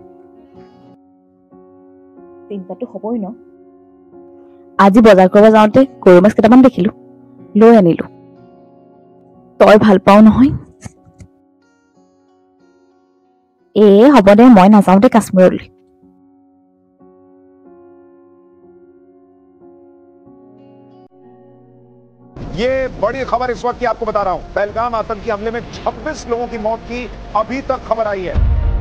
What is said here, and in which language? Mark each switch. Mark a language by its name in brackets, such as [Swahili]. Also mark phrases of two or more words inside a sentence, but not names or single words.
[Assamese] চিন্তাটো হ'বই ন। আজি বজাৰ কৰিব যাওঁতে গৰৈ মাছ কেইটামান দেখিলো, লৈ আনিলো। তই ভাল পাও নহয়। হ'ব দে, মই নাযাওঁ দে কাশ্মীৰলৈ। [Hindi] ये बड़ी खबर इस वक्त की आपको बता रहा हूं। पहलगाम आतंकी हमले में 26 लोगों की मौत की अभी तक खबर आई है।